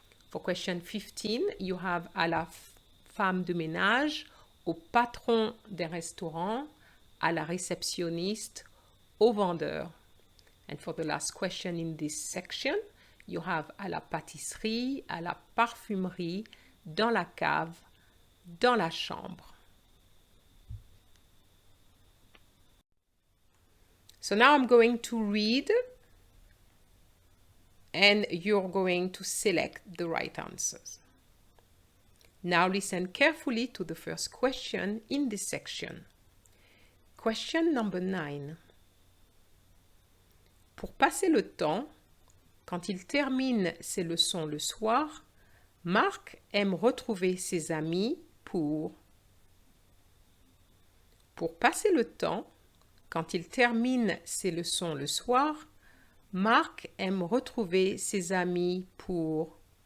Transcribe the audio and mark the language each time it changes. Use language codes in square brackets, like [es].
[en] For question 15, you have [fr] à la femme de ménage, au patron des restaurants, à la réceptionniste, au vendeur. [en] And for the last question in this section, you have [fr] à la pâtisserie, à la parfumerie, dans la cave, dans la chambre. [en] So now I'm going to read and you're going to select the right answers. Now listen carefully to the first question in this section. Question number 9. [fr] Pour passer le temps, quand il termine ses leçons le soir, Marc aime retrouver ses amis pour... Pour passer le temps, quand il termine ses leçons le soir, Marc aime retrouver ses amis pour...